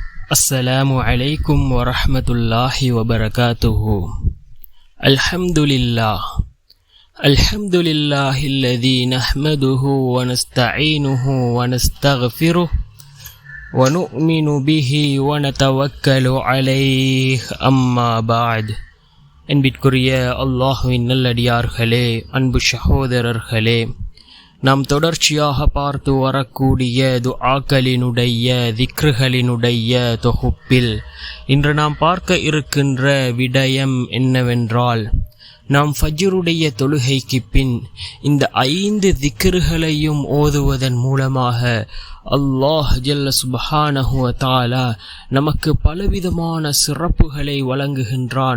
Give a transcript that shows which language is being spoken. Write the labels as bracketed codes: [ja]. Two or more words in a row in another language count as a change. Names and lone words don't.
[ar] السلام عليكم ورحمة الله وبركاته. الحمد لله الذي نحمده ونستعينه ونستغفره ونؤمن به ونتوكل عليه أما بعد. [ta] என்பிற்குரிய அல்லாஹ்வின் நல்லடியார்களே, அன்பு சகோதரர்களே, நாம் தொடர்ச்சியாக பார்த்து வரக்கூடிய துஆக்களினுடைய திக்ருகளினுடைய தொகுப்பில் இன்று நாம் பார்க்க இருக்கின்ற விடயம் என்னவென்றால், நாம் ஃபஜ்ருடைய தொழுகைக்கு பின் இந்த 5 திக்ருகளையும் ஓதுவதன் மூலமாக அல்லாஹ் [ar] جل سبحانه وتعالى [ta] நமக்கு பலவிதமான சிறப்புகளை வழங்குகின்றான்.